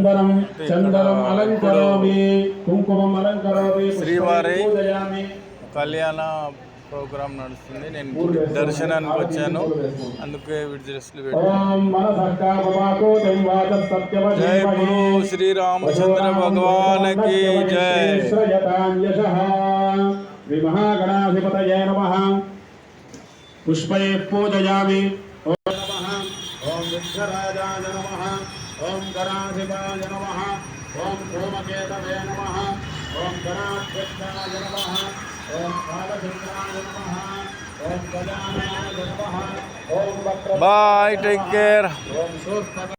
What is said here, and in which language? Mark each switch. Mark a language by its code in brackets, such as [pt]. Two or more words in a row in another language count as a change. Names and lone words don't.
[te] శ్రీవారి కళ్యాణ ప్రోగ్రాం నడుస్తుంది. నేను గుడి దర్శనానికి వచ్చాను, అందుకే విడుదలలు పెట్టాను. జై గురు శ్రీరామచంద్ర భగవానికి జై. [sa] श्री महागणाधिपतये नमः। पुष्पै पूजयामि। ओम नमः। ओम विघ्नराजाय नमः। ओम गणाधिपाय नमः। ओम धूमकेतवे नमः। ओम गणाध्यक्षाय नमः। ओम कालचंद्राय नमः। ओम गजाननाय नमः। ओम वक्र [en] bye, take care. [sa] ओम